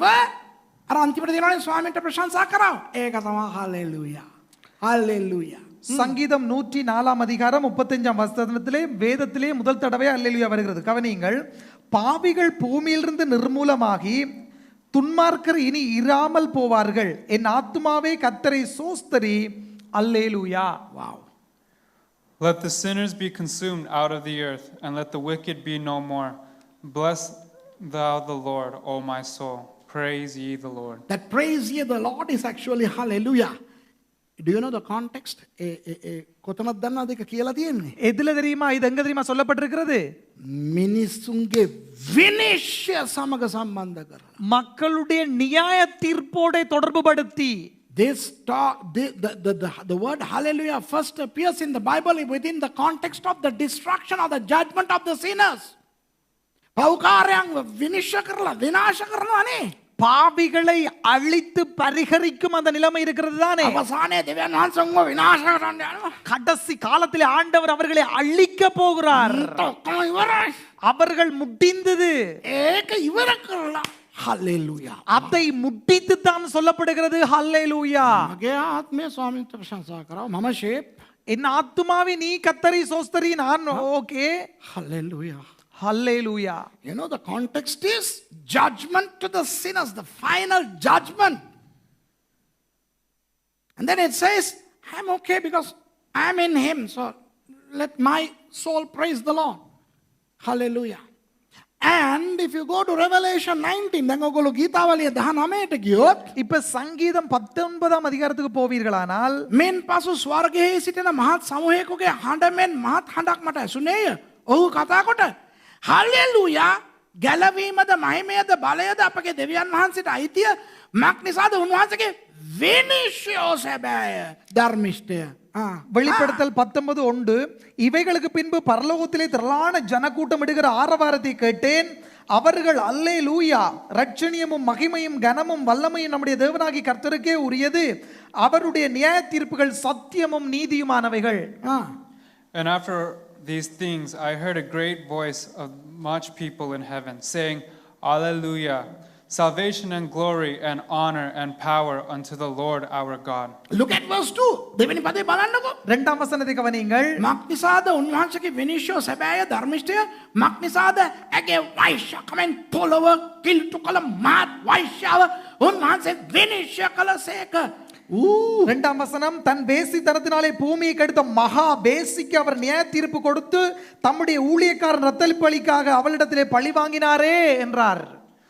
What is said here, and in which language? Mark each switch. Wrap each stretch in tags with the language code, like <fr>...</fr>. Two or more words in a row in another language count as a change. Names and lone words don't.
<si>අර අන්තිමට දෙනවනේ ස්වාමීන්ට ප්‍රශංසා කරව. ඒක තමයි හalleluya. ஹalleluya.</si> <ta>சங்கீதம் 104 அதிகாரம் 35 வசனத்திலே வேதத்திலே முதல் தடவை அல்லேலூயா வருகிறது. கவனியுங்கள். பாவிகள் பூமியிலிருந்து நிர்மூலமாகி துன்மார்க்கர் இனி இராமல் போவார்கள். என் ஆத்துமாவே கர்த்தரை சோஸ்தரி. அல்லேலூயா.</ta> <en>Wow. Let the sinners be consumed out of the earth, and let the wicked be no more. Bless thou the Lord, O my soul. Praise ye the Lord. That praise ye the Lord is actually hallelujah. Do you know the context?</en> <si>කොතනද දන්නවද ඒක කියලා තියෙන්නේ?</si> <ta>எதுல தெரியுமா? இது எங்க தெரியுமா சொல்லப்பட்டிருக்கிறது?</ta> <si>මිනිසුන්ගේ විනිශ්චය සමග සම්බන්ධ කරලා.</si> <ta>மக்களுடைய நியாய தீர்ப்போட தொடர்புபடுத்தி</ta> <en>This talk, the word hallelujah first appears in the Bible within the context of the destruction or the judgment of the sinners.</en> <si>පෞකාරයන් විනිශ්චය කරලා විනාශ කරනවානේ.</si> <ta>பாவிகளை அழித்து பரிகரிக்கும் அந்த நிலைமை இருக்கிறது தானே?</ta> <si>අවසානයේ දෙවියන් වහන්සේ විනාශ කරන්න යනවා.</si> <ta>கடைசி காலத்திலே ஆண்டவர் அவர்களை அழிக்க போகிறார்.</ta> <si>ඔක්කොම ඉවරයි.</si> <ta>அவர்கள் முடிந்தது.</ta> <si>ඒක ඉවර කරලා hallelujah.</si> <ta>அதை முடித்து தான் சொல்லப்படுகிறது ஹல்லேலூயா.</ta> <si>මගේ ආත්මය ස්වාමීන්ට ප්‍රශංසා කරව. මම ෂේප්.</si> <ta>என் ஆத்துமாவே நீ கர்த்தரை சோஸ்தரி. நான் ஓகே. hallelujah. ஹல்லேலூயா.</ta> <en>You know the context is judgment to the sinners, the final judgment. And then it says, I'm okay because I'm in him. So let my soul praise the Lord. Hallelujah. And if you go to Revelation 19, then</en> <si>ඔයගොල්ලෝ ගීතාවලිය 19ට ගියොත්</si> <ta>இப்ப சங்கீதம் 19 அதிகாரத்துக்கு போவீர்களானால்</ta> <si>මෙන් පසු ස්වර්ගයේ සිටින මහත් සමූහයකගේ හඬ මෙන් මහත් හඬක් මට ඇසුනේය. ඔහු කතා කොට හල්ලෙලූයා ගැලවීමද මහිමයද බලයද අපගේ දෙවියන් වහන්සේට අයිතිය මක් නිසාද උන්වහන්සේගේ විනිශ්චය සැබෑය ධර්මිෂ්ඨය.</si> <ta>வெளிப்படுத்தல் 19:1 இவைகளுக்கு பின்பு பரலோகத்திலே திரளான ஜனக்கூட்டம் இடுகிற ஆரவாரத்தை கேட்டேன். அவர்கள் அல்லேலூயா ரட்சணியமும் மகிமையும் கனமும் வல்லமையும் நம்முடைய தேவனாகிய கர்த்தருக்கே உரியது. அவருடைய நியாய தீர்ப்புகள் சத்தியமும் நீதியுமானவைகள்.</ta> <en>And after these things I heard a great voice of much people in heaven saying, Alleluia. Salvation and glory and honor and power unto the Lord our God. Look at verse 2.</en> <si>දෙවෙනි පදේ බලන්නකෝ.</si> <ta>இரண்டாம் வசனத்தை கவனியுங்கள்.</ta> <si>මක් නිසාද උන්වහන්සේගේ විනිශ්චය සැබෑය ධර්මිෂ්ඨය මක් නිසාද ඇගේ වෛශ්‍යකමෙන් පොළව කිල්ටු කළ මාත් වෛශ්‍යාව උන්වහන්සේ විනිශ්චය කළසේක.</si> <ta>இரண்டாம் வசனம் தன் வேசித்தனத்தினாலே பூமியை கெடுத்த மகா வேசிக்கு அவர் நியாய தீர்ப்பு கொடுத்து தம்முடைய ஊழியக்காரன் ரத்தளிப்பலிக்காக அவளிடத்திலே பழி வாங்கினாரே என்றார்.</ta>